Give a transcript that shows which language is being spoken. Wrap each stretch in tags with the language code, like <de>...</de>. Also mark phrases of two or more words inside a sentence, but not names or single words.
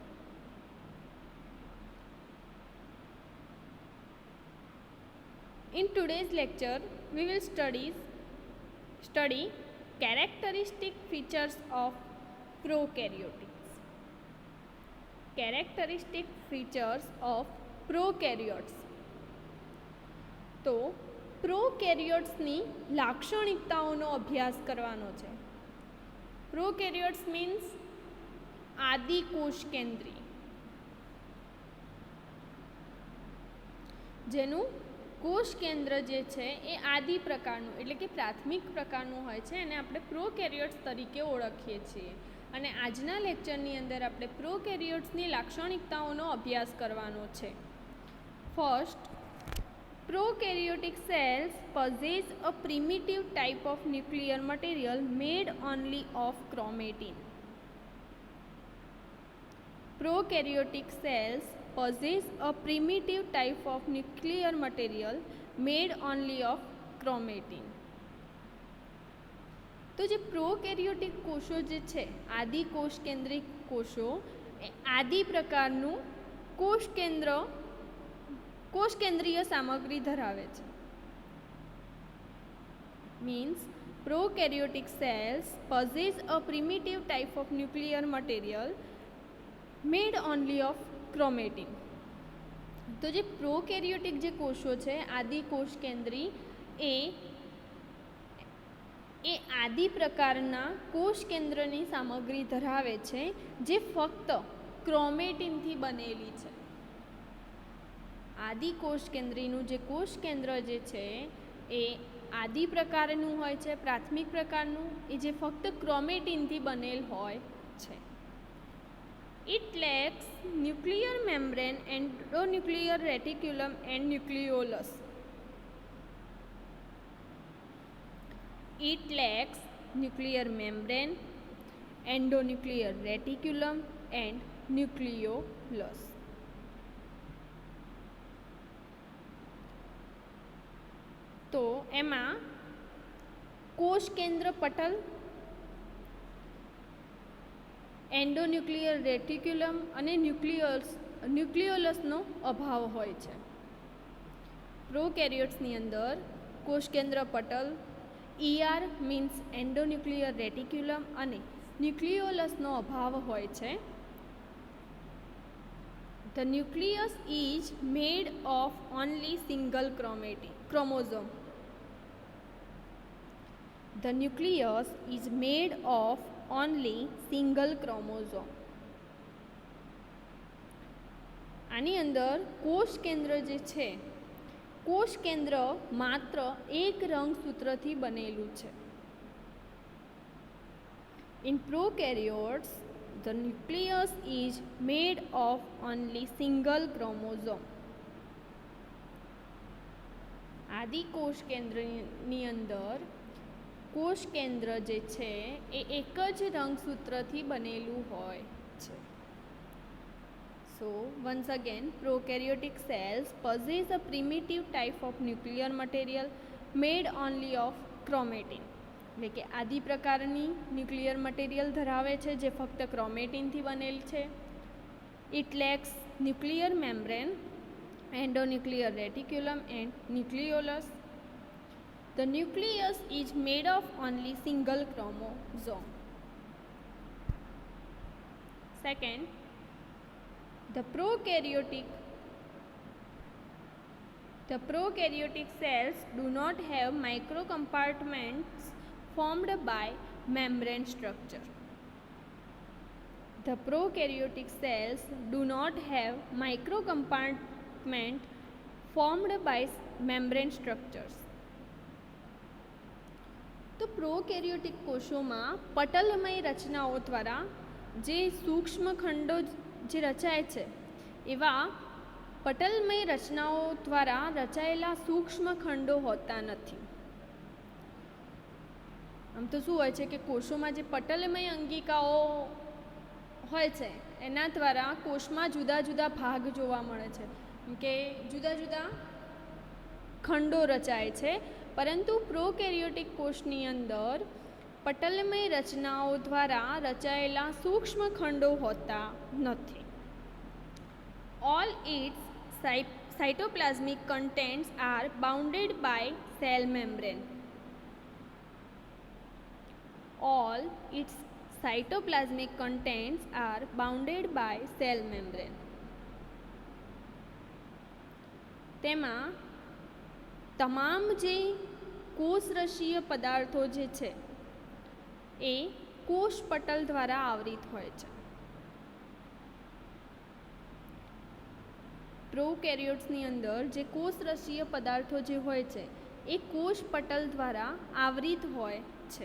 <en>In today's lecture, we will study characteristic features of prokaryotes. Characteristic features of prokaryotes.</en> <gu>तो પ્રોકેરિયોટ્સની લાક્ષણિકતાઓનો અભ્યાસ કરવાનો છે. પ્રોકેરિયોટ્સ મીન્સ આદિ કોષ કેન્દ્રી, જેનું કોષ કેન્દ્ર જે છે એ આદિ પ્રકારનું એટલે કે પ્રાથમિક પ્રકારનું હોય છે અને આપણે પ્રોકેરિયોટ્સ તરીકે ઓળખીએ છીએ. અને આજના લેક્ચરની અંદર આપણે પ્રોકેરિયોટ્સની લાક્ષણિકતાઓનો અભ્યાસ કરવાનો છે.</gu> <en>ફર્સ્ટ, prokaryotic cells possess a primitive type of nuclear material made only of chromatin. Prokaryotic cells possess a primitive type of nuclear material made only of chromatin.</en> <gu>તો જે પ્રોકેરિયોટિક કોષો જે છે, આદિ કોષ કેન્દ્રિક કોષો, એ આદિ પ્રકારનું કોષ કેન્દ્રીય સામગ્રી ધરાવે છે.</gu> <en>મીન્સ prokaryotic cells possess a primitive type of nuclear material made only of chromatin.</en> <gu>તો જે પ્રોકેરિયોટિક જે કોષો છે, આદિ કોષ કેન્દ્રી, એ આદિ પ્રકારના કોષ કેન્દ્રની સામગ્રી ધરાવે છે જે ફક્ત ક્રોમેટિનથી બનેલી છે. આદિ કોષ કેન્દ્રીનું જે કોષ કેન્દ્ર જે છે એ આદિ પ્રકારનું હોય છે, પ્રાથમિક પ્રકારનું, એ જે ફક્ત ક્રોમેટિનથી બનેલ હોય છે.</gu> <en>It lacks nuclear membrane, endonuclear reticulum and nucleolus. It lacks nuclear membrane, endonuclear reticulum and nucleolus.</en> <gu>તો એમાં કોષ કેન્દ્ર પટલ,</gu> <en>endonuclear reticulum</en> <gu>અને ન્યુક્લિયોલસનો અભાવ હોય છે. પ્રોકેરિયોટ્સની અંદર કોષ કેન્દ્ર પટલ,</gu> <en>ER means endonuclear reticulum</en> <gu>અને ન્યુક્લિયોલસનો અભાવ હોય છે.</gu> <en>The nucleus is made of only single chromosome. The nucleus is made of only single chromosome.</en> <gu>આની અંદર કોષ કેન્દ્ર જે છે, કોષ કેન્દ્ર માત્ર એક રંગસૂત્રથી બનેલું છે.</gu> <en>In prokaryotes, the nucleus is made of only single chromosome.</en> <gu>આદિ કોષ કેન્દ્રની અંદર કોષ કેન્દ્ર જે છે એ એક જ રંગસૂત્રથી બનેલું હોય છે.</gu> <en>So once again, prokaryotic cells possess a primitive type of nuclear material made only of chromatin,</en> <gu>એટલે કે આદિ પ્રકારની</gu> <en>nuclear material</en> <gu>ધરાવે છે જે ફક્ત ક્રોમેટિનથી બનેલ છે.</gu> <en>It lacks nuclear membrane, endonuclear reticulum and nucleolus. The nucleus is made of only single chromosome. Second, the prokaryotic cells do not have microcompartments formed by membrane structure. The prokaryotic cells do not have microcompartment formed by membrane structures.</en> <gu>તો પ્રોકેરિયોટિક કોષોમાં પટલમય રચનાઓ દ્વારા જે સૂક્ષ્મ ખંડો જે રચાય છે એવા પટલમય રચનાઓ દ્વારા રચાયેલા સૂક્ષ્મ ખંડો હોતા નથી. આમ તો શું હોય છે કે કોષોમાં જે પટલમય અંગિકાઓ હોય છે એના દ્વારા કોષમાં જુદા જુદા ભાગ જોવા મળે છે, કે જુદા જુદા ખંડો રચાય છે, પરંતુ પ્રોકેરિયોટિક કોષની અંદર પટલમય રચનાઓ દ્વારા રચાયેલા સૂક્ષ્મ ખંડો હોતા નથી.</gu> <en>All its cytoplasmic contents are bounded by cell membrane. All its cytoplasmic contents are bounded by cell membrane.</en> <gu>તેમાં તમામ જે કોષરસીય પદાર્થો જે છે એ કોષ પટલ દ્વારા આવરિત હોય છે. પ્રોકેરિયોટ્સની અંદર જે કોષરસીય પદાર્થો જે હોય છે એ કોષ પટલ દ્વારા આવરિત હોય છે.</gu>